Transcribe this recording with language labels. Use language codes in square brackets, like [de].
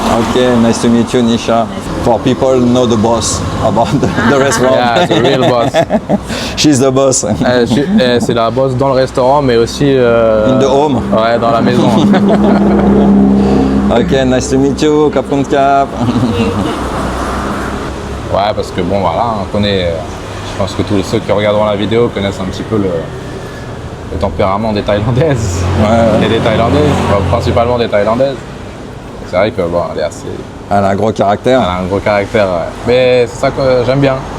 [en] Okay, nice to meet you, Nisha. For people know the boss about the restaurant. Yeah, the real boss. She's the boss. [fr] C'est la boss dans le restaurant, mais aussi [en] in the home. [fr] Ouais, dans la maison. [en] Ok, nice to meet you, Kapun Kap. [fr] Ouais, parce que bon, voilà, on connaît. Je pense que tous ceux qui regarderont la vidéo connaissent un petit peu le tempérament des Thaïlandaises. Ouais. Et des Thaïlandaises, principalement des Thaïlandaises. C'est vrai que bon, elle a un gros caractère. Elle a un gros caractère, ouais. Mais c'est ça que j'aime bien.